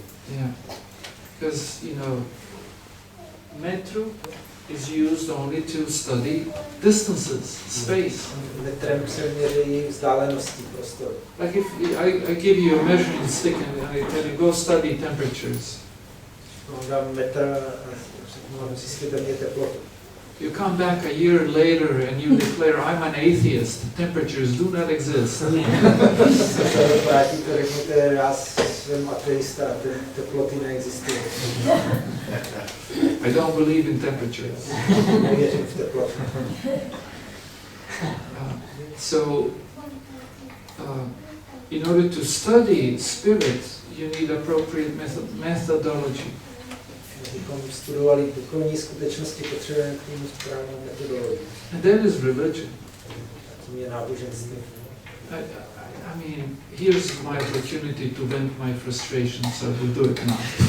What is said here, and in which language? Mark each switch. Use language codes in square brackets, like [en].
[en] Yeah, because metru is used only to study distances, space. [cs] Metrem se měří vzdálenosti prostoru. [en] Like if I give you a measuring stick and I tell you go study temperatures. [cs] Dám metr a zjistíte mě teplotu. [en] You come back a year later and you declare I'm an atheist. Temperatures do not exist. [cs] Se vrátíte, řeknete, já jsem ateista, teploty neexistují. [en] I don't believe in temperatures. [cs] Nevěřím v teplotu. [en] So, in order to study spirit, you need appropriate methodology. [cs] Abychom studovali duchovní skutečnosti, potřebujeme k tomu správnou metodologii. [en] And that is religion. [cs] Tím je náboženství. [en] I mean, here's my opportunity to vent my frustration, so I will do it now.